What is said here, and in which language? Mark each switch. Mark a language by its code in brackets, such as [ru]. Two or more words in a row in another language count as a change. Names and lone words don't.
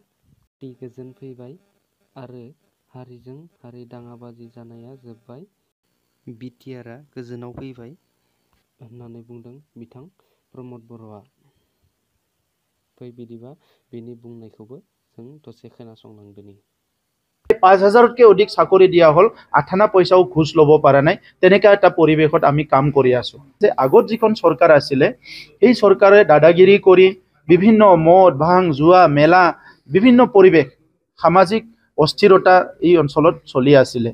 [brx] गोजोन फैबाय आरो हारिजों हारि दाङाबाजि जानाया जोब्बाय। बिटिआरआ गोजोनाव फैबाय होननानै बुंदों बिथां प्रमद बर'आ। फै बिदिबा बेनि बुंनायखौबो जों दसे खोनासंलांदोनि। [as] 5,000তকৈ অধিক চাকৰি দিয়া হল, আঠানা পইচাও ঘুষ ল'ব পৰা নাই, তেনেকা এটা পৰিৱেশত আমি কাম কৰি আছো। যে আগত যিখন চৰকাৰ আছিলে এই চৰকাৰে দাদাগিৰি কৰি বিভিন্ন মদ ভাং জুৱা মেলা বিভিন্ন পৰিৱেশ সামাজিক অস্থিৰতা এই অঞ্চলত চলি আছিলে।